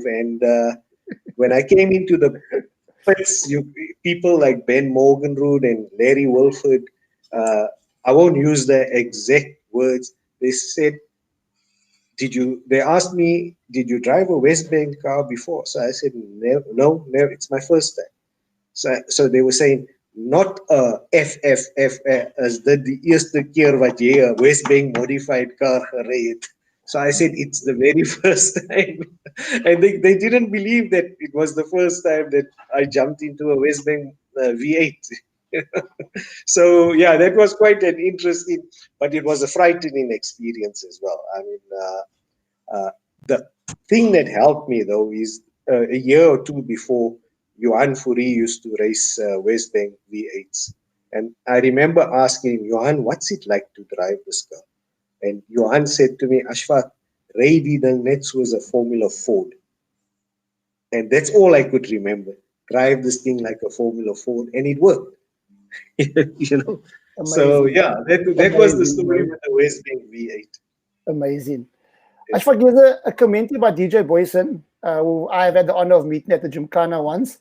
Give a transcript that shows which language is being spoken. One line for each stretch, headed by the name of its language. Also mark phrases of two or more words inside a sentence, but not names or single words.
English: And when I came into the pits, people like Ben Morganroot and Larry Wolford, I won't use the exact words. They said, they asked me, did you drive a Witzenberg car before? So I said, no, never. It's my first time. So they were saying, not a FFF
Afrikaans: as die eerste keer wat jy 'n Witzenberg
English: modified car
Afrikaans: gery het.
English: So I said, it's the very first time. And they didn't believe that it was the first time that I jumped into a Witzenberg V8. So yeah, that was quite an interesting, but it was a frightening experience as well. I mean, the thing that helped me though is a year or two before, Johan Fourie used to race Witzenberg V8s. And I remember asking him, Johan, what's it like to drive this car? And Johan said to me,
Afrikaans: Ashfaak, ry die ding net soos 'n Formula Ford.
English: And that's all I could remember. Drive this thing like a Formula Ford, and it worked. You know. Amazing. So yeah, that was the story with the Witzenberg V8. Amazing. Ashfaak, there's a comment by DJ Boyson, who I've had the honor of meeting at the gymkhana once.